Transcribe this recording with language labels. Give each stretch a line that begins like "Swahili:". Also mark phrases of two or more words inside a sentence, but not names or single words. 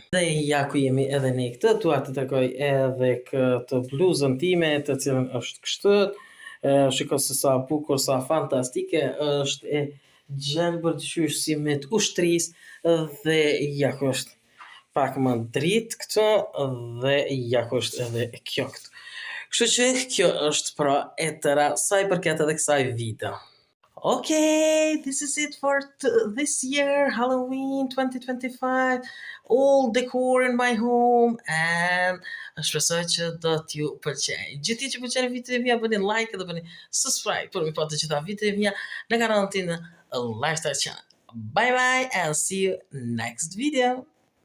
Albanian: Dhe ja ku jemi edhe ne këtë, dua të tregoj edhe këtë bluzën time, të cilën është kështu, shiko se sa bukur, sa fantastike është, e gjelbër qysh si me të ushtrisë, dhe ja ku është pak më dritë këtu, dhe ja ku është edhe kjo këtu. Kështu që kjo është pra e tëra sa i përket edhe kësaj video.
English: Okay, this is it for this year, Halloween 2025, all decor in my home, and
Albanian: shpresoj që do t'ju pëlqej. Gjithë që pëlqen videot e mia, bëni like dhe bëni subscribe për mi pa të gjitha videot e mia në kanalin tim Lifestyle Channel.
English: Bye bye and see you next video.